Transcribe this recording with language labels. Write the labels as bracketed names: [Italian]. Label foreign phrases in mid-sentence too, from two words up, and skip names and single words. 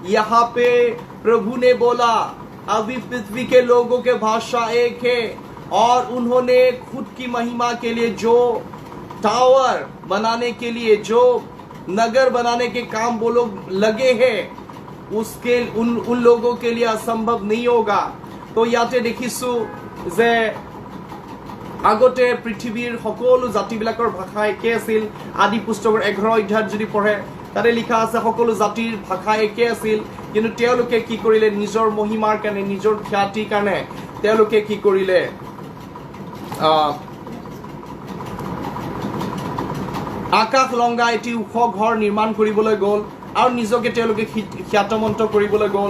[Hindi] यहाँ पे प्रभु ने बोला अभी पृथ्वी के लोगों के भाषा एक है, और उन्होंने खुद की महिमा के लिए जो टावर बनाने के लिए, जो नगर बनाने के काम वो लोग लगे हैं, उसके उन लोगों के लिए असंभव नहीं होगा। [Assamese] तो याते देखिছো যে আগতে পৃথিৱীৰ সকলো জাতিবিলাকৰ ভাষা একে আছিল। আদি পুস্তকৰ 11 অধ্যায়ত যদি পঢ়ে, তাতে লিখা আছে সকলো জাতিৰ ভাষা একে আছিল, কিন্তু তেওঁলোকে কি কৰিলে, নিজৰ মহিমাৰ কাৰণে, নিজৰ খ্যাতিৰ কাৰণে তেওঁলোকে কি কৰিলে, আকাশ লংঘা এটি ওখ ঘৰ নিৰ্মাণ কৰিবলৈ গ'ল, আৰু নিজকে তেওঁলোকে খ্যাতমন্ত কৰিবলৈ গ'ল।